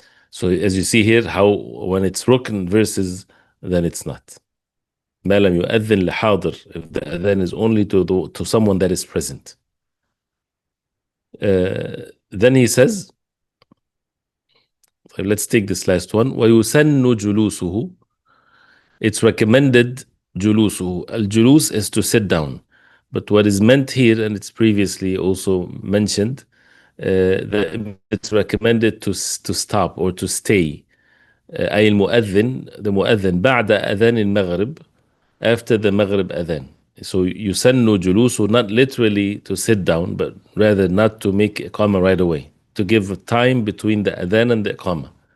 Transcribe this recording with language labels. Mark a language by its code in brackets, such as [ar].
[en] So as you see here, how when it's rukn versus then it's not. [ar] ما لم يؤذن لحاضر, [en] if the adhan is only to someone that is present. Then he says, let's take this last one. [ar] وَيُسَنُّ جُلُوسُهُ, [en] it's recommended [ar] جُلُوسُهُ. [en] Al-julus is to sit down. But what is meant here, and it's previously also mentioned, that it's recommended to stop or to stay. [ar] أي المؤذن, [en] the mu'adhin, [ar] بعد أذان المغرب, [en] after the Maghrib adhan. So [ar] يُسَنُّ جُلُوسُهُ, [en] not literally to sit down, but rather not to make iqamah right away, to give time between the adhan and the iqamah.